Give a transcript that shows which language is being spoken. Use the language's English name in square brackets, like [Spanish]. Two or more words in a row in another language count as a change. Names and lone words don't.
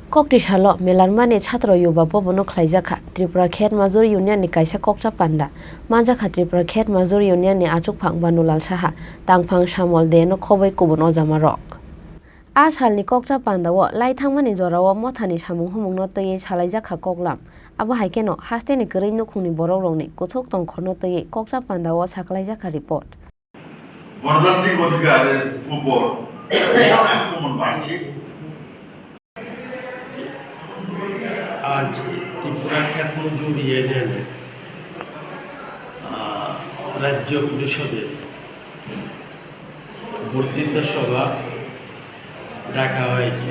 [Kok Borok] Kokti Shalo, Melarmani Chatro Yuba Bobono Klaizaka, Tripura Khet Mazur Union ni Kaisa Kokcha Panda, Manjaka Tripura Khet Mazur Union ni Achuk Pang Banulal Shaha, Tangpang Shamol Deno Kobe Kubono Zamarok. Ashal ni Kokcha Panda wo, Lai Tangmani Zorawa Motani Shamung Humung Notoye Chalaizaka Koklam, Abu Haikeno, Hasteni Grino Kuni Boroni, Kotok Ton Konotoye, Kokcha Panda was Haklaizaka report. [Bangla] গণতান্ত্রিক অধিকারের উপর ভীষণ আক্রমণ বাড়ছে। আজ ত্রিপুরা খ্যাত মজুর ইউনিয়নে রাজ্য পরিষদের বর্ধিত সভা ডাকা হয়েছে।